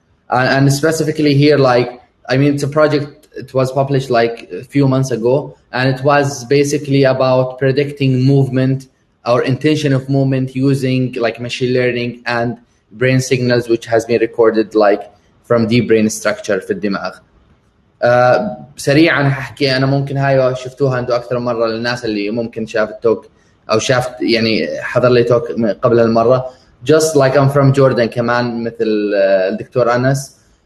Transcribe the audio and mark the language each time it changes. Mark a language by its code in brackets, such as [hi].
[en] And specifically here, like, I mean, it's a project, it was published like a few months ago, and it was basically about predicting movement or intention of movement using like machine learning and brain signals, which has been recorded like from deep brain structure [ar] في الدماغ. سريعا هحكي أنا ممكن هاي شفتوها أنتوا أكثر مرة للناس اللي ممكن شافت توك أو شافت يعني حضر لي توك قبل المرة. [en] Just like I'm from Jordan [ar] كمان مثل الدكتور أنس.